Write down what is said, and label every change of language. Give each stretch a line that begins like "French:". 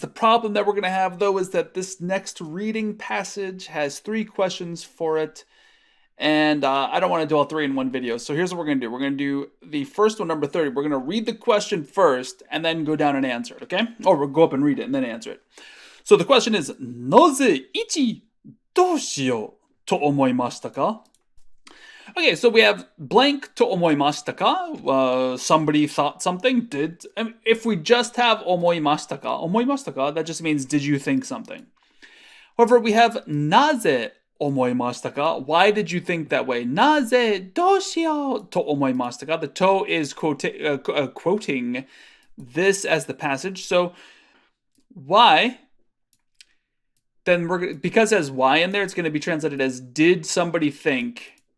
English: The problem that we're going to have though is that this next reading passage has 3 questions for it. And I don't want to do all 3 in one video. So here's what we're going to do. We're going to do the first one, number 30. We're going to read the question first and then go down and answer it, okay? Or we'll go up and read it and then answer it. So the question is,
Japanese: なぜ1どうしようと思いましたか?
English: Okay, so we have blank
Japanese: と思いましたか?
English: Somebody thought something. If we just have
Japanese: 思いましたか? 思いましたか?
English: That just means did you think something? However, we have なぜ思いましたか? Why did you think that way?
Japanese: なぜどうしようと思いましたか?
English: The to is quoting this as the passage. So why? Then because it has why in there, it's going to be translated as did somebody think?